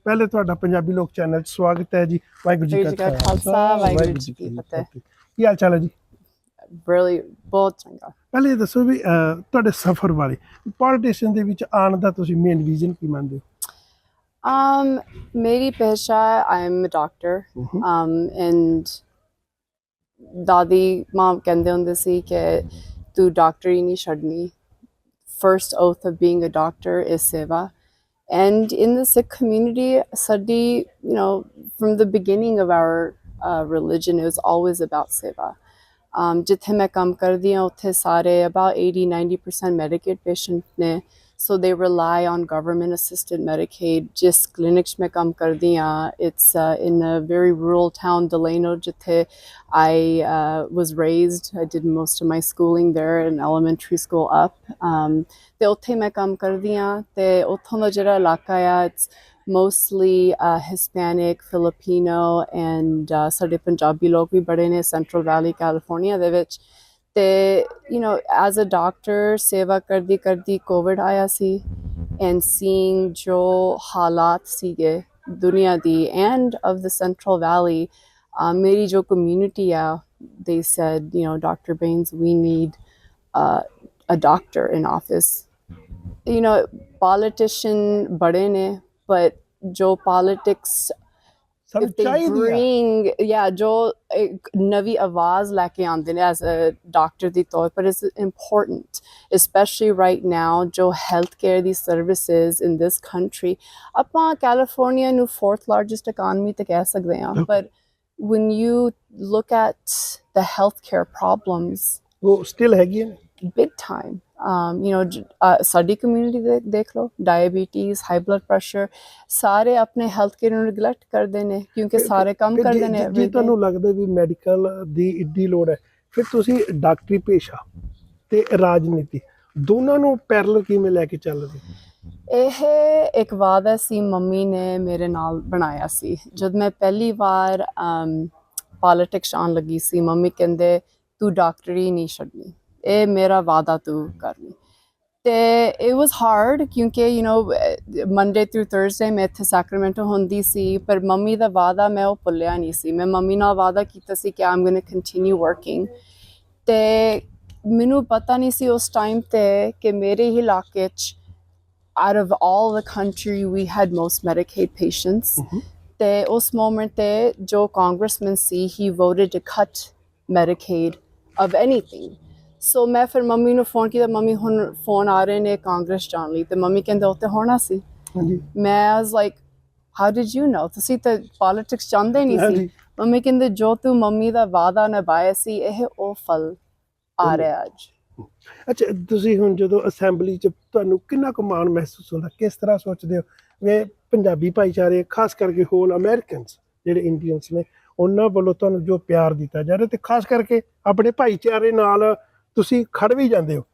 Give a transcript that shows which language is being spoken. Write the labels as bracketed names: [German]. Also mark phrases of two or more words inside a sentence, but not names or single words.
[Punjabi] ਪਹਿਲੇ ਤੁਹਾਡਾ ਪੰਜਾਬੀ ਲੋਕ ਚੈਨਲ 'ਚ ਸਵਾਗਤ ਹੈ ਜੀ. ਵਾਹਿਗੁਰੂ ਜੀ ਕਾ ਖਾਲਸਾ, ਵਾਹਿਗੁਰੂ ਜੀ ਕੀ ਫਤਿਹ. ਕੀ ਹਾਲ ਚਾਲ ਹੈ ਜੀ? ਬਹੁਤ ਚੰਗਾ. ਪਹਿਲੇ ਦੱਸੋ ਵੀ ਤੁਹਾਡੇ ਸਫ਼ਰ ਬਾਰੇ, ਪੋਲੀਟੀਸ਼ਨ ਦੇ ਵਿੱਚ ਆਉਣ ਦਾ ਤੁਸੀਂ [English] main reason [Punjabi] ਕੀ ਮੰਨਦੇ ਹੋ? ਮੇਰੀ ਪੇਸ਼ਾ [English] I'm a doctor and [Punjabi] ਦਾਦੀ ਮਾਂ ਕਹਿੰਦੇ ਹੁੰਦੇ ਸੀ ਕਿ ਤੂੰ ਡਾਕਟਰੀ ਨਹੀਂ ਛੱਡਣੀ. [English] First oath of being a doctor is seva. And in the Sikh community, sadi, from the beginning of our religion, it was always about seva. [Punjabi] ਜਿੱਥੇ ਮੈਂ ਕੰਮ ਕਰਦੀ ਹਾਂ, ਉੱਥੇ ਸਾਰੇ about 80-90% Medicaid patient ne. [English] So they rely on government assisted Medicaid. [Punjabi] ਜਿਸ clinic ਮੇਂ ਕੰਮ ਕਰਦੀ ਹਾਂ, [English] it's in a very rural town, Delano, jithe I was raised. I did most of my schooling there in elementary school up. [Punjabi] ਤੇ ਉੱਥੇ ਮੈਂ ਕੰਮ ਕਰਦੀ ਹਾਂ, ਅਤੇ ਉੱਥੋਂ ਦਾ ਜਿਹੜਾ ਇਲਾਕਾ ਆ, [English] it's mostly Hispanic, Filipino and [Punjabi] ਸਾਡੇ ਪੰਜਾਬੀ ਲੋਕ ਵੀ ਬੜੇ ਨੇ ਸੈਂਟਰਲ ਵੈਲੀ ਕੈਲੀਫੋਰਨੀਆ ਦੇ ਵਿੱਚ. ਅਤੇ [English] as a doctor [Punjabi] ਸੇਵਾ ਕਰਦੀ ਕਰਦੀ ਕੋਵਿਡ ਆਇਆ ਸੀ, [English] and seeing [Punjabi] ਜੋ ਹਾਲਾਤ ਸੀਗੇ ਦੁਨੀਆ ਦੀ [English] and of the [Punjabi] ਸੈਂਟਰਲ ਵੈਲੀ, ਮੇਰੀ ਜੋ ਕਮਿਊਨਿਟੀ ਆ, [English] they said, Dr. Bains, we need a doctor in office. [Punjabi] Politician bade ne, [English] but jo politics [Punjabi] ਸਾਨੂੰ [English] if they [Punjabi] ਚਾਹੀਦੀ ਆ [English] bring [Punjabi] ਜੋ ਇੱਕ ਨਵੀਂ ਆਵਾਜ਼ ਲੈ ਕੇ ਆਉਂਦੇ ਨੇ [English] as a doctor [Punjabi] ਦੀ ਤੌਰ ਪਰ [English] is important, especially right now ਜੋ health care ਦੀ services in this country, [Punjabi] ਆਪਾਂ ਕੈਲੀਫੋਰਨੀਆ ਨੂੰ [English] 4th largest economy [Punjabi] ਤੇ ਕਹਿ ਸਕਦੇ ਹਾਂ, [English] but when you look at the healthcare problems, [Punjabi] ਉਹ ਸਟਿਲ ਹੈਗੀਆਂ ਨੇ [English] big time. [Punjabi] ਸਾਡੀ ਕਮਿਊਨਿਟੀ ਦੇ ਦੇਖ ਲਓ, ਡਾਇਬੀਟੀਜ਼, [English] high blood pressure, [Punjabi] ਸਾਰੇ ਆਪਣੇ [English] health care [Punjabi] ਨੂੰ ਨੈਗਲੈਕਟ ਕਰਦੇ ਨੇ ਕਿਉਂਕਿ ਸਾਰੇ ਕੰਮ ਕਰਦੇ ਨੇ ਜੇ ਤੁਹਾਨੂੰ ਲੱਗਦਾ ਵੀ ਮੈਡੀਕਲ ਦੀ ਇੱਡੀ ਲੋੜ ਹੈ, ਫਿਰ ਤੁਸੀਂ ਡਾਕਟਰੀ ਪੇਸ਼ਾ ਤੇ ਰਾਜਨੀਤੀ ਦੋਨਾਂ ਨੂੰ ਪੈਰਲਲ ਕਿਵੇਂ ਲੈ ਕੇ ਚੱਲਦੇ? ਇਹ ਇੱਕ ਵਾਅਦਾ ਸੀ ਮੰਮੀ ਨੇ ਮੇਰੇ ਨਾਲ ਬਣਾਇਆ ਸੀ ਜਦ ਮੈਂ ਪਹਿਲੀ ਵਾਰ ਪੋਲੀਟਿਕਸ ਆਉਣ ਲੱਗੀ ਸੀ। ਮੰਮੀ ਕਹਿੰਦੇ ਤੂੰ ਡਾਕਟਰੀ ਨਹੀਂ ਛੱਡਣੀ, ਇਹ ਮੇਰਾ ਵਾਅਦਾ ਤੂੰ ਕਰਨੀ। ਤੇ [English] it was hard [Punjabi] ਕਿਉਂਕਿ [English] Monday through Thursday [Punjabi] ਮੈਂ ਇੱਥੇ ਸੈਕਰਾਮੈਂਟੋ ਹੁੰਦੀ ਸੀ, ਪਰ ਮੰਮੀ ਦਾ ਵਾਅਦਾ ਮੈਂ ਉਹ ਭੁੱਲਿਆ ਨਹੀਂ ਸੀ। ਮੈਂ ਮੰਮੀ ਨਾਲ ਵਾਅਦਾ ਕੀਤਾ ਸੀ ਕਿ [English] I'm going to continue working। [Punjabi] ਤੇ ਮੈਨੂੰ ਪਤਾ ਨਹੀਂ ਸੀ ਉਸ ਟਾਈਮ ਤੇ ਕਿ ਮੇਰੇ ਹੀ ਇਲਾਕੇ 'ਚ [English] out of all the country we had most Medicaid patients। [Punjabi] ਤੇ ਉਸ ਮੋਮੈਂਟ ਤੇ ਜੋ ਕਾਂਗਰਸਮੈਨ ਸੀ [English] he voted to cut Medicaid of anything। [Punjabi] ਸੋ ਮੈਂ ਫਿਰ ਮੰਮੀ ਨੂੰ ਫੋਨ ਕੀਤਾ, ਮੰਮੀ ਹੁਣ ਫੋਨ ਆ ਰਹੇ ਨੇ ਕਾਂਗਰਸ ਜਾਣ ਲਈ, ਤੇ ਮੰਮੀ ਕਹਿੰਦੇ ਉੱਥੇ ਹੋਣਾ ਸੀ। [English] ਮੈਂ was like how did you know? [Punjabi] ਤੁਸੀਂ ਤਾਂ ਪੋਲੀਟਿਕਸ ਚਾਹੁੰਦੇ ਨਹੀਂ ਸੀ। ਮੰਮੀ ਕਹਿੰਦੇ ਜੋ ਤੂੰ ਮੰਮੀ ਦਾ ਵਾਅਦਾ ਨਿਭਾਇਆ ਸੀ ਇਹ ਉਹ ਫਲ ਆ ਰਿਹਾ ਅੱਜ। ਅੱਛਾ, ਤੁਸੀਂ ਹੁਣ ਜਦੋਂ ਅਸੈਂਬਲੀ 'ਚ ਤੁਹਾਨੂੰ ਕਿੰਨਾ ਕੁ ਮਾਣ ਮਹਿਸੂਸ ਹੁੰਦਾ, ਕਿਸ ਤਰ੍ਹਾਂ ਸੋਚਦੇ ਹੋ ਵੀ ਪੰਜਾਬੀ ਭਾਈਚਾਰੇ ਖਾਸ ਕਰਕੇ [English] whole Americans [Punjabi] ਜਿਹੜੇ ਇੰਡੀਅਨਸ ਨੇ ਉਹਨਾਂ ਵੱਲੋਂ ਤੁਹਾਨੂੰ ਜੋ ਪਿਆਰ ਦਿੱਤਾ ਜਾ ਰਿਹਾ, ਤੇ ਖਾਸ ਕਰਕੇ ਆਪਣੇ ਭਾਈਚਾਰੇ ਨਾਲ ਤੁਸੀਂ ਖੜ ਵੀ ਜਾਂਦੇ ਹੋ?